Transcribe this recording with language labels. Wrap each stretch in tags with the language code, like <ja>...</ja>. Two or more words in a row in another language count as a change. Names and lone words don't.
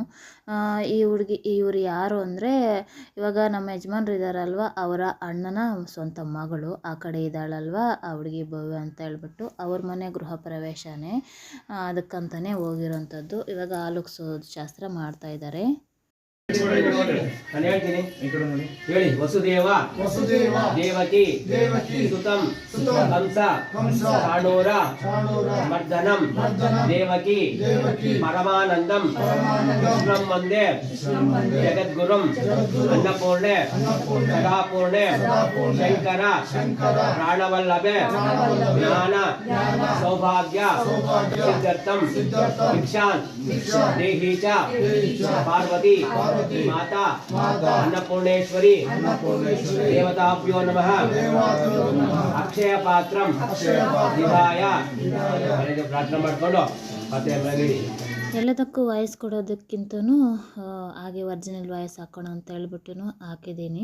<kn>ಇವರು ಯಾರು ಅಂದರೆ, ಇವಾಗ ನಮ್ಮ ಯಜಮಾನ್ರು ಇದ್ದಾರಲ್ವ, ಅವರ ಅಣ್ಣನ ಸ್ವಂತ ಮಗಳು ಆ ಕಡೆ ಇದ್ದಾಳಲ್ವ, ಆ ಹುಡುಗಿ ಭವ್ಯ ಅಂತ ಹೇಳ್ಬಿಟ್ಟು, ಅವ್ರ ಮನೆ ಗೃಹ ಪ್ರವೇಶನೇ, ಅದಕ್ಕಂತಲೇ ಹೋಗಿರೋಂಥದ್ದು. ಇವಾಗ ಹಾಲುಕ್ಸೋದು ಶಾಸ್ತ್ರ ಮಾಡ್ತಾ ಇದ್ದಾರೆ. ನಾನು ಹೇಳ್ತೀನಿ, ಹೇಳಿ.</kn> <sa>ವಸುದೇವ ದೇವಕಿ ಸುತಂ ಕಂಸ ಚಾಣೂರ ಮರ್ದನಂ ದೇವಕಿ ಪರಮಾನಂದಂ ಕೃಷ್ಣಂ ವಂದೇ ಜಗದ್ಗುರುಂ ಅನ್ನಪೂರ್ಣೆ ಸದಾಪೂರ್ಣೆ ಶಂಕರ ಪ್ರಾಣವಲ್ಲಭೆ ಜ್ಞಾನ ಸೌಭಾಗ್ಯ ಸಿದ್ಧಾರ್ಥಂ ಭಿಕ್ಷಾನ್ ದೇಹಿ ಚ ಪಾರ್ವತಿ ಮಾತಾ ಅನ್ನಪೂರ್ಣೇಶ್ವರಿ ದೇವತಾಭ್ಯೋ ನಮಃ. ಅಕ್ಷಯ ಪಾತ್ರಂ ವಿಧಾಯ</sa> <kn>ಪ್ರಾರ್ಥನೆ ಮಾಡಿಕೊಂಡು ಮತ್ತೆ ಎಲ್ಲದಕ್ಕೂ ವಾಯ್ಸ್ ಕೊಡೋದಕ್ಕಿಂತನೂ ಹಾಗೆ ಒರಿಜಿನಲ್ ವಾಯ್ಸ್ ಹಾಕೋಣ ಅಂತ ಹೇಳ್ಬಿಟ್ಟು ಹಾಕಿದ್ದೀನಿ.</kn>